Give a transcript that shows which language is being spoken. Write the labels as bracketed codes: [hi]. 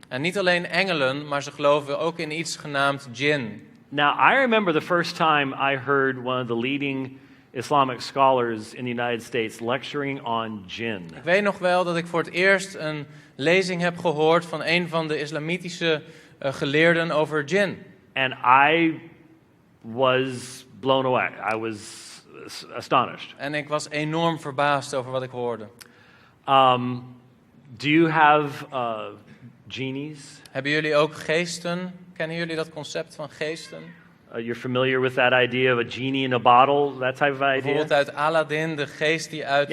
[nl] En niet alleen engelen, maar ze geloven ook in iets genaamd jinn. [en] Now, I remember the first time I heard one of the leading Islamic scholars in the United States lecturing on jinn. [nl] Ik weet nog wel dat ik voor het eerst een lezing heb gehoord van een van de islamitische geleerden over jinn. [en] And I was blown away. I was astonished. [nl] En ik was enorm verbaasd over wat ik hoorde. [en] Do you have genies? [nl] Hebben jullie ook geesten? Kennen jullie dat concept van geesten? [en] You're familiar with that idea of a genie in a bottle, that type of idea? [nl] Bijvoorbeeld uit Aladdin, de geest die uit de